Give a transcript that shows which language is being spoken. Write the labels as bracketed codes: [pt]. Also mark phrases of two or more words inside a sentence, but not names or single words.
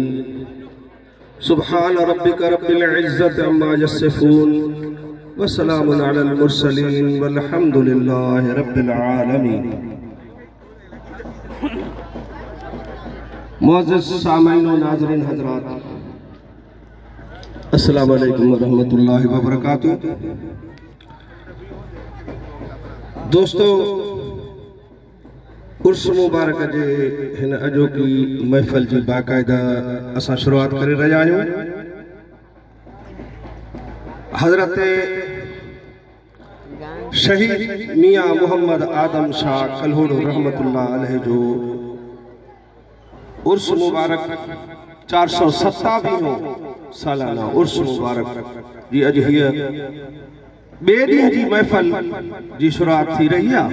[ar] سبحان ربك رب العزة عما يصفون وسلام على المرسلين والحمد لله رب العالمين. [ur] معزز سامعین و ناظرین حضرات, [ar] السلام عليكم ورحمة الله وبركاته. [sd] दोस्तों, उर्स मुबारक जे हिन अॼोकी महफ़िल जी बाक़ायदा असां शुरुआत करे रहिया आहियूं। हज़रत शहीद मियां मोहम्मद आदम शाह कल्होड़ो [ar] رحمة الله عليه [sd] जो उर्स मुबारक 427 सालाना उर्स मुबारक जी अॼु हीअ ॿिए ॾींहं जी महफ़िल जी शुरुआत थी रही आहे।